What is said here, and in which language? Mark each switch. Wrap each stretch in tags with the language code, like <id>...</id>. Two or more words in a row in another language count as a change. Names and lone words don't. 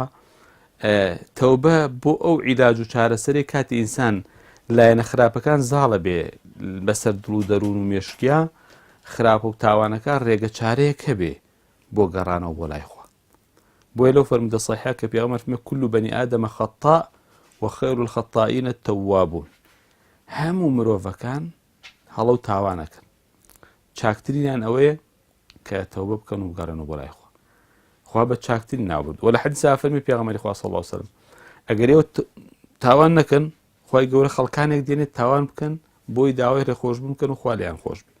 <ckb>تەوبە بۆ ئەو عیلاج و چارەسەرێک کاتی ئینسان لایەنە خراپەکان زاڵە بێ بەسەر دڵ و دەروون و مێشکیا خراپە و تاوانەکان ڕێگە چارەیەک هەبێ بۆ گەڕانەوە بۆ لای خوا. بۆیە لەو فەرمودە صەحیحە کە پێغەمبەر فەرمێ</ckb> <ar>كل بني آدم خطاء وخير الخطائين التوابون.</ar> <ckb>هەموو مرۆڤەکان هەڵە و تاوانەکەن، چاکترینیان ئەوەیە کە تەوبە بکەن و بگەڕێنەوە بۆ لای خوا. خوا بە چاکترین ناوبرد. وە لە حەدیثا فەرمی پێغەمبەری خوا</ckb> <ar>صلی الله عليه وسلم</ar> <ckb>ئەگەر ئێوە تاوان نەکەن خوای گەورە خەڵکانێک دێنێت تاوان بکەن بۆی داوای ڕێخۆشبوون بکەن و خوا لێیان خۆش بێ.</ckb>